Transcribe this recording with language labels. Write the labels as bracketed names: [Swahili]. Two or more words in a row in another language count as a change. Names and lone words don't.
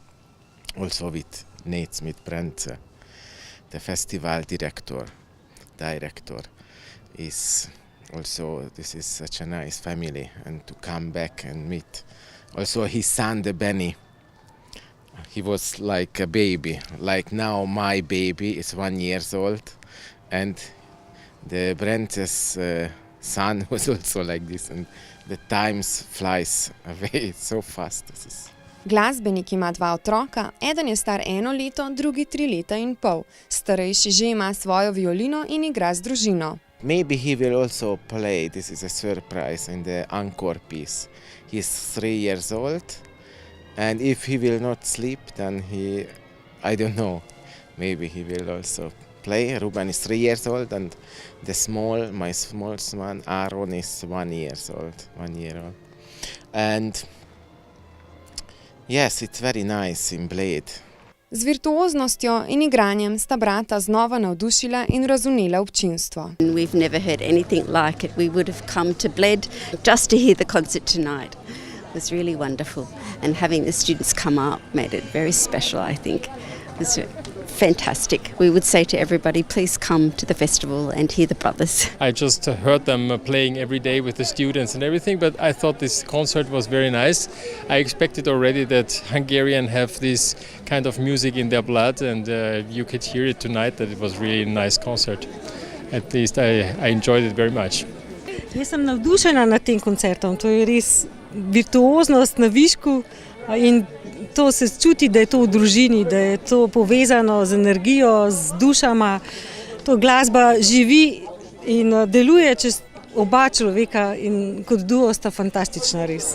[English] Also with Nate Smith-Brence, the festival director is also, this is such a nice family, and to come back and meet also his son, the Benny. He was like a baby, like now my baby is 1 year old, and the Brence's son was also like this, and the times flies away so fast. [Slovenian] Glasbenik ima 2 otroka, eden je star 1 leto, drugi 3 leta in pol. Starejši že ima svojo violino in igra z družino. [English] Maybe he will also play, this is a surprise, in the encore piece. He's 3 years old, and if he will not sleep, then I don't know, maybe he will also play. Ruben is 3 years old, and my small son Aaron is 1 year old. And yes, it's very nice in Bled. [Slovenian] Z virtuoznostjo in igranjem sta brata znova navdušila in razvnela občinstvo. [English] We've never heard anything like it. We would have come to Bled just to hear the concert tonight. It was really wonderful, and having the students come up made it very special, I think. It was fantastic. We would say to everybody, please come to the festival and hear the brothers. I just heard them playing every day with the students and everything, but I thought this concert was very nice. I expected already that Hungarians have this kind of music in their blood, and you could hear it tonight, that it was really a nice concert. At least I enjoyed it very much. [Slovenian] Jaz sem navdušena nad tem koncertom. To je res virtuoznost na višku, in to se čuti, da je to v družini, da je to povezano z energijo, z dušama. To glasba živi in deluje čez oba človeka, in kot duo sta fantastična res.